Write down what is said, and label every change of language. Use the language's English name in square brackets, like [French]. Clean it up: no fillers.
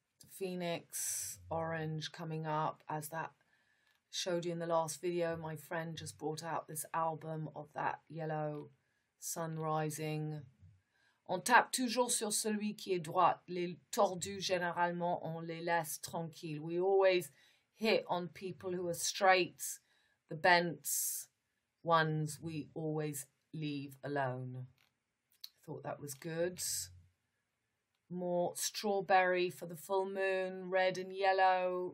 [English] Phoenix, Orange coming up. As that showed you in the last video, my friend just brought out this album of that yellow sun rising. [French] On tape toujours sur celui qui est droit. Les tordus, généralement, on les laisse tranquilles. [English] We always hit on people who are straight. The bent ones we always leave alone. Thought that was good. More strawberry for the full moon. Red and yellow.